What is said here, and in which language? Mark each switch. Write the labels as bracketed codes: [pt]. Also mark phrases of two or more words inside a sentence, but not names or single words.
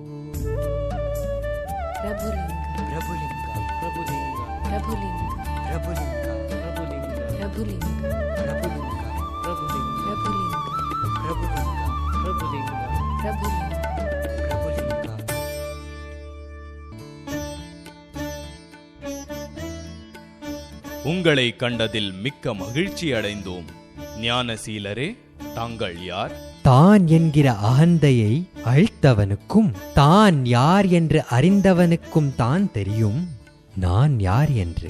[ta] ಪ್ರಭುಲಿಂಗ ಪ್ರಭುಲಿಂಗ ಪ್ರಭುಲಿಂಗ ಪ್ರಭುಲಿಂಗ ಪ್ರಭುಲಿಂಗ ಪ್ರಭುಲಿಂಗ ಪ್ರಭುಲಿಂಗ ಪ್ರಭುಲಿಂಗ ಪ್ರಭುಲಿಂಗ ಪ್ರಭುಲಿಂಗ ಪ್ರಭುಲಿಂಗ ಪ್ರಭುಲಿಂಗ ಪ್ರಭುಲಿಂಗ. உங்களை கண்டதில் மிக்க மகிழ்ச்சி அடைந்தோம். ஞானசீலரே, தாங்கள் யார்? தான் என்கிற அகந்தையை அழித்தவனுக்கும் தான் யார் என்று அறிந்தவனுக்கும் தான் தெரியும் நான் யார் என்று.